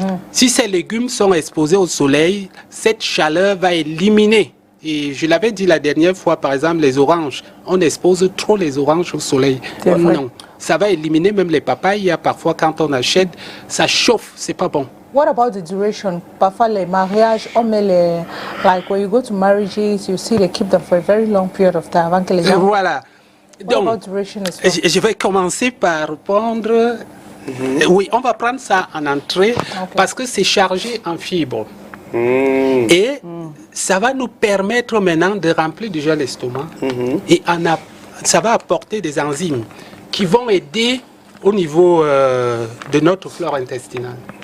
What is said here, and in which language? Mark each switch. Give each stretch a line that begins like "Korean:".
French: Si ces légumes sont exposés au soleil, cette chaleur va éliminer. Et je l'avais dit la dernière fois, par exemple, les oranges. On expose trop les oranges au soleil. Non, ça va éliminer même les papayes. Parfois, quand on achète, ça chauffe, c'est pas bon.
English: What about the duration?
French: Parfois, les mariages, on met les...
English: Like, when you go to marriages, you see they keep them for a very long period of time.
French: Avant que les gens... Voilà.
English: What
French: Donc,
English: about duration as well?
French: je vais commencer par répondre. Oui, on va prendre ça en entrée parce que c'est chargé en fibres. Et ça va nous permettre maintenant de remplir déjà l'estomac. Et ça va apporter des enzymes qui vont aider au niveau de notre flore intestinale.